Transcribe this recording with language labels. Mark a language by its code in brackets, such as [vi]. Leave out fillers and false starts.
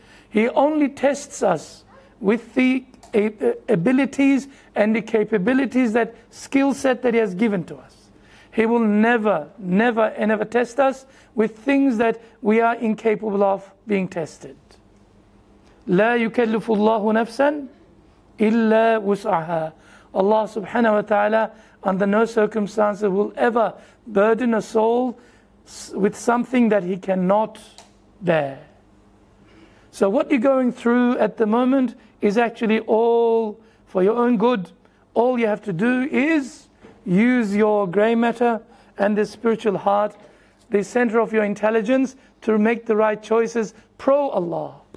[en] He only tests us with the abilities and the capabilities, that skill set that He has given to us. He will never, never, and never test us with things that we are incapable of being tested. [ar] لا يكلف الله نفسا إلا وسعها. [en] Allah subhanahu wa ta'ala under no circumstances will ever burden a soul with something that he cannot bear. So what you're going through at the moment is actually all for your own good. All you have to do is use your grey matter and the spiritual heart, the center of your intelligence, to make the right choices pro Allah.